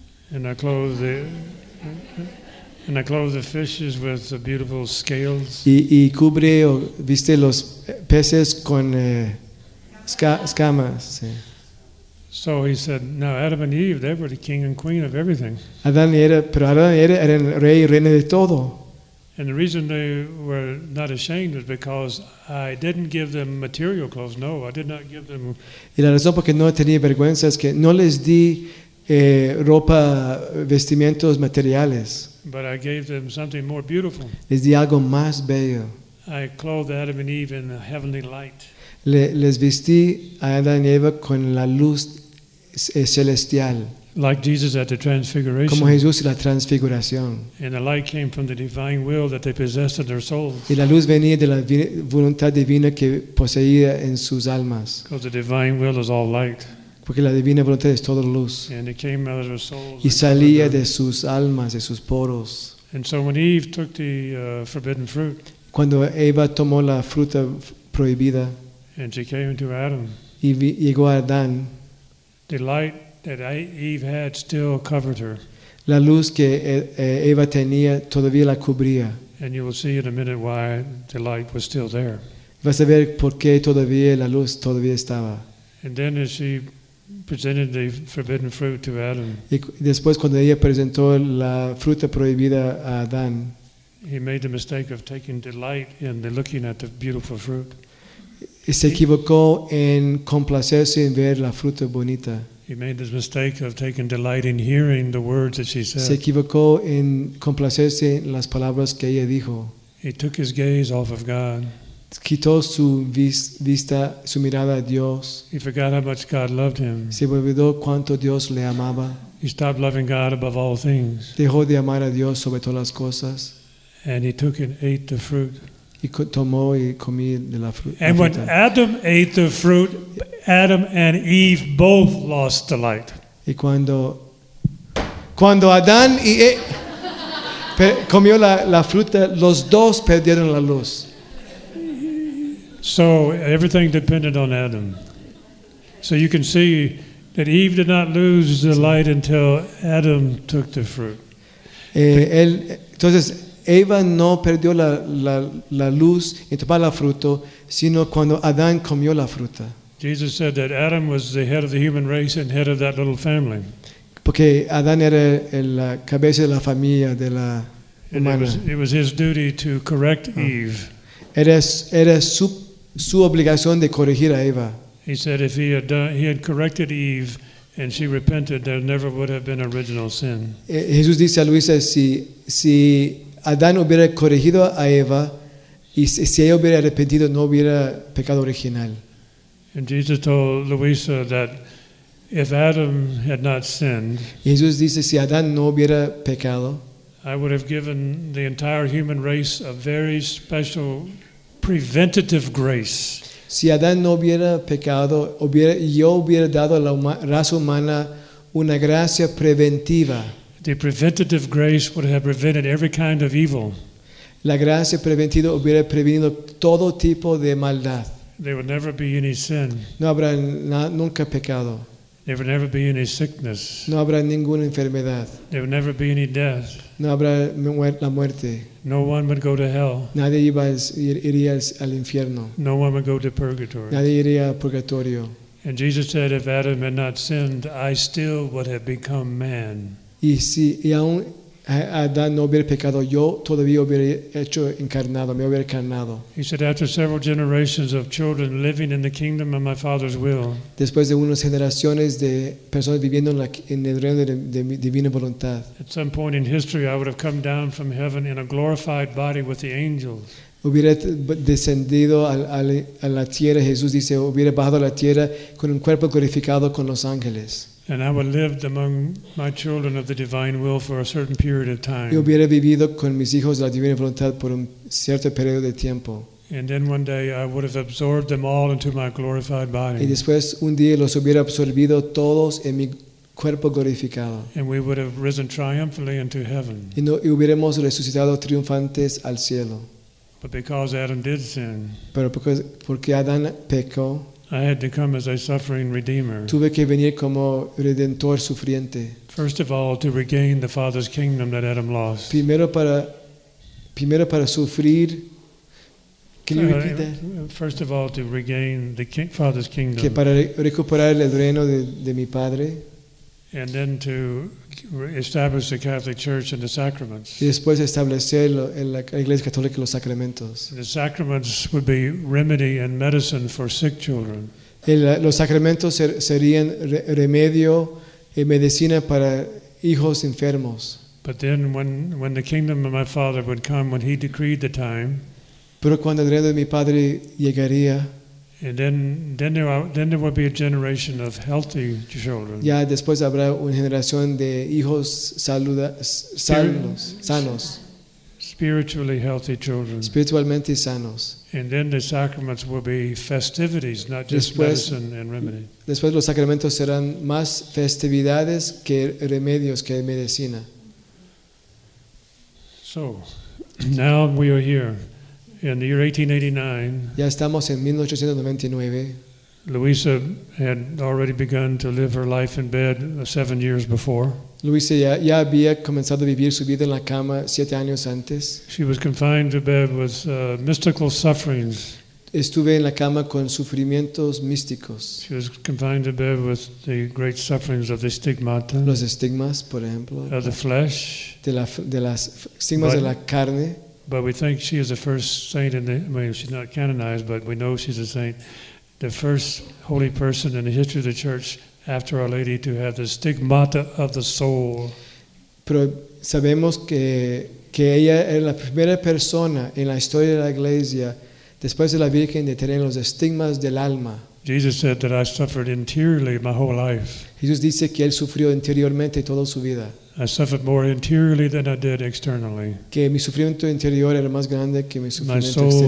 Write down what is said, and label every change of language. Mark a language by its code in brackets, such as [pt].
[en] And I clothed the fishes with the beautiful scales. [es] Y cubre o viste los peces con escamas. Sí. [en] So he said, "Now Adam and Eve, they were the king and queen of everything." [es] Adán eran rey y reina de todo. [en] And the reason they were not ashamed was because I didn't give them material clothes. No, I did not give them. [es] Y la razón por que no tenía vergüenza es que no les di ropa, vestimientos materiales. [en] But I gave them something more beautiful. [es] Les di algo más bello. [en] I clothed Adam and Eve in the heavenly light. [es] Les vestí a Adán y Eva con la luz celestial. [en] Like Jesus at the transfiguration. [es] Como Jesús en la transfiguración. [en] And the light came from the divine will that they possessed in their souls. [es] Y la luz venía de la voluntad divina que poseía en sus almas. [en] Because the divine will is all light. [es] Porque la divina voluntad es toda luz. [en] And it came out of their souls. [es] Y salía de sus almas, de sus poros. [en] And so when Eve took the forbidden fruit. [es] Cuando Eva tomó la fruta prohibida. [en] And she came to Adam. [es] Y llegó a Adán. [en] The light that Eve had still covered her. [es] La luz que Eva tenía todavía la cubría. [en] And you will see in a minute why the light was still there. [es] Vas a ver por qué todavía la luz todavía estaba. [en] And then as she presented the forbidden fruit to Adam. [es] Y después cuando ella presentó la fruta prohibida a Adán. [en] He made the mistake of taking delight in the looking at the beautiful fruit. [es] Y se equivocó en complacerse en ver la fruta bonita. [en] He made the mistake of taking delight in hearing the words that she said. [es] Se equivocó en complacerse en las palabras que ella dijo. [en] He took his gaze off of God. [es] Quitó su vista, su mirada a Dios. [en] He forgot how much God loved him. [es] Se olvidó cuánto Dios le amaba. [en] He stopped loving God above all things. [es] Dejó de amar a Dios sobre todas las cosas. [en] And he took and ate the fruit. [es] Y tomó y comí de la fruta. [en] And when Adam ate the fruit, Adam and Eve both lost the light. [es] Y cuando Adán y Eve comió la fruta, los dos perdieron la luz. [en] So everything depended on Adam. So you can see that Eve did not lose the light until Adam took the fruit. [es] Entonces Eva no perdió la luz en tomar la fruta, sino cuando Adán comió la fruta. [en] Jesus said that Adam was the head of the human race and head of that little family. [es] Porque Adán era la cabeza de la familia de la humana. [en] And it was his duty to correct Eve. [es] Era su obligación de corregir a Eva. [en] He said if he had corrected Eve and she repented, there never would have been original sin. [es] Jesús dice a Luisa, si Adán hubiera corregido a Eva y si ella hubiera arrepentido, no hubiera pecado original. [en] And Jesus told Luisa that if Adam had not sinned, [es] Jesús dice si Adán no hubiera pecado, [en] I would have given the entire human race a very special preventative grace. [es] Si Adán no hubiera pecado, yo hubiera dado a la raza humana una gracia preventiva. [en] The preventative grace would have prevented every kind of evil. [es] La gracia preventiva hubiera prevenido todo tipo de maldad. [en] There would never be any sin. [es] No habrá nunca pecado. [en] There would never be any sickness. [es] No habrá ninguna enfermedad. [en] There would never be any death. [es] No habrá la muerte. [en] No one would go to hell. [es] Nadie iría al infierno. [en] No one would go to purgatory. [es] Nadie iría a purgatorio. [en] And Jesus said, if Adam had not sinned, I still would have become man. [es] Y si aún Adán no hubiera pecado, yo todavía hubiera hecho encarnado, me hubiera encarnado. [en] He said, after several generations of children living in the kingdom of my Father's will. [es] Después de unas generaciones de personas viviendo en el reino de mi divina voluntad. [en] At some point in history, I would have come down from heaven in a glorified body with the angels. [es] Hubiera descendido a la tierra, Jesús dice, hubiera bajado a la tierra con un cuerpo glorificado con los ángeles. [en] And I would live among my children of the divine will for a certain period of time. [es] Yo hubiera vivido con mis hijos de la divina voluntad por un cierto periodo de tiempo. [en] And then one day I would have absorbed them all into my glorified body. [es] Y después un día los hubiera absorbido todos en mi cuerpo glorificado. [en] And we would have risen triumphantly into heaven. [es] Y, no, y hubiéramos resucitado triunfantes al cielo. [en] But because Adam did sin. [es] Pero porque Adán pecó. [en] I had to come as a suffering redeemer. [es] Tuve que venir como redentor sufriente. [en] First of all, to regain the Father's kingdom that Adam lost. [es] Primero para sufrir. [en] Can you repeat that? First of all, to regain the Father's kingdom. [es] Que para recuperar el reino de mi padre. [en] And then to establish the Catholic Church and the sacraments. [es] Y después establecer la Iglesia Católica y los sacramentos. [en] The sacraments would be remedy and medicine for sick children. [es] Los sacramentos serían remedio y medicina para hijos enfermos. [en] But then when the kingdom of my Father would come, when he decreed the time. [es] Pero cuando el reino de mi padre llegaría. [en] And then there will be a generation of healthy children. [es] Ya después habrá una generación de hijos sanos. [en] Spiritually healthy children. [es] Espiritualmente sanos. [en] And then the sacraments will be festivities, not just medicine and remedy. [es] Después los sacramentos serán más festividades que remedios, que medicina. [en] So, now we are here. In the year 1889, [es] ya estamos en 1899. [en] Luisa had already begun to live her life in bed 7 years before. [es] Luisa ya había comenzado a vivir su vida en la cama 7 años antes. [en] She was confined to bed with mystical sufferings. [es] Estuve en la cama con sufrimientos místicos. [en] She was confined to bed with the great sufferings of the stigmata. [es] Los estigmas, por ejemplo. [en] Of the flesh. [es] De las estigmas de la carne. [en] But we think she is the first saint in the, I mean, she's not canonized, but we know she's a saint, the first holy person in the history of the church after Our Lady to have the stigmata of the soul. [es] Pero sabemos que ella era la primera persona en la historia de la iglesia, después de la Virgen, de tener los estigmas del alma. [en] Jesus said that I suffered interiorly my whole life. [es] Jesús dice que él sufrió interiormente toda su vida. [en] I suffered more interiorly than I did externally. [es] Que mi sufrimiento interior era más grande que mi sufrimiento exterior.